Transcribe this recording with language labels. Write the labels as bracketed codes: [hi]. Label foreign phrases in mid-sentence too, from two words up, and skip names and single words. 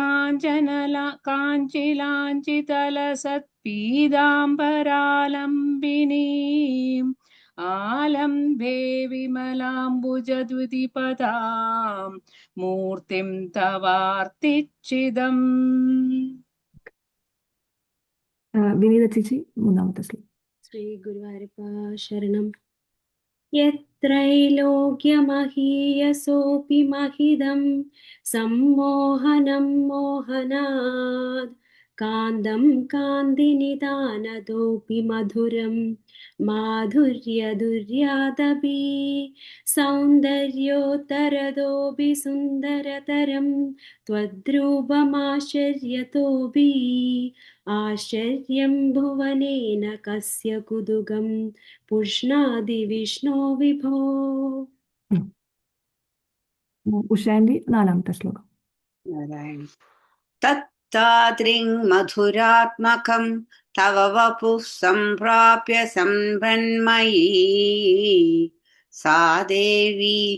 [sa] കാഞ്ചിലാഞ്ചിതലസത്പീതാംബരാലംബിനീം ആലംബേ വിമലാംബുജദ്വിതിപദാം മൂർത്തിം തവാർത്തിച്ചിദം. [ml] വിനീത ചേച്ചി മൂന്നാമത്തെ ശ്ലോകം. [sa] ശ്രീ ഗുരുവായൂരപ്പ ശരണം. യത്രൈലോക്യമഹീയസോऽपि महिदं सम्मोहनं मोहनात् कान्दं कान्तिनिदानतोऽपि मधुरं माधुर्यदुर्यादपि सौन्दर्योत्तरतोऽपि सुन्दरतरं त्वद्रूपमाश्चर्यतोऽपि ആശ്ചര്യം ഭുവനേന കസ്യ കുതുകം പുഷ്ണാതി വിഷ്ണോ വിഭോ. [ml] ഉഷാന്റി നാലാമത്തെ ശ്ലോകം. [sa] നാരായണ തത്താദ്രിങ് മധുരാത്മകം തവ വപുഃ സംപ്രാപ്യ സംഭ്രന്മയീ സാ ദേവി